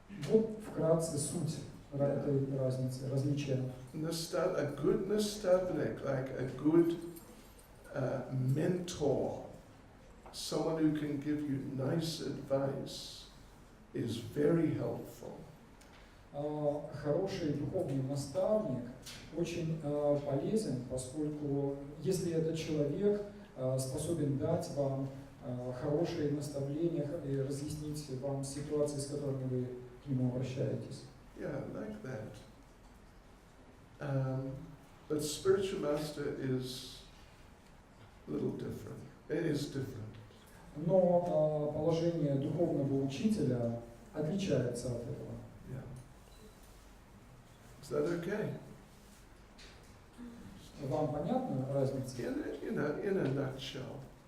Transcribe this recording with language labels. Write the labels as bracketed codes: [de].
[ru] Вот вкратце суть этой разницы, различия. [en] A good nastavnik, like a good mentor, someone who can give you nice advice, is very helpful. [ru] Хороший духовный наставник очень полезен, поскольку если этот человек способен дать вам хорошие наставления и разъяснить вам ситуации, с которыми вы к нему обращаетесь. [en] Yeah, like that. But spiritual master is a little different. It is different. [ru] Но положение духовного учителя отличается от этого. [en] Yeah. Is that okay? [ru] Вам понятна разница? [en] In a nutshell.